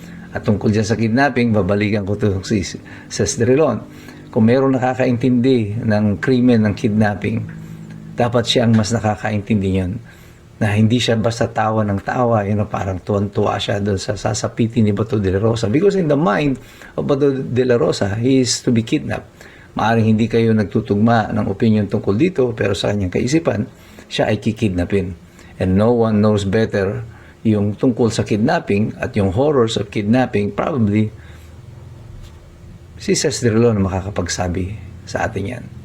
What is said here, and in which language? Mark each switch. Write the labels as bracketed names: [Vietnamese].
[Filipino] At tungkol dyan sa kidnapping, babalikan ko ito si Sesdrelon. Kung meron nakakaintindi ng krimen ng kidnapping, dapat siya ang mas nakakaintindi yun. Na hindi siya basta tawa ng tawa, parang tuwan-tuwa siya doon sa sasapitin ni Bato de la Rosa. [English] Because in the mind of Bato de la Rosa, he is to be kidnapped. [Filipino] Maaring hindi kayo nagtutugma ng opinion tungkol dito, pero sa kanyang kaisipan, siya ay kikidnapin. [English] And no one knows better [Filipino] yung tungkol sa kidnapping at yung [English] horrors of kidnapping, probably [Filipino] si Sesdrelon na makakapagsabi sa atin yan.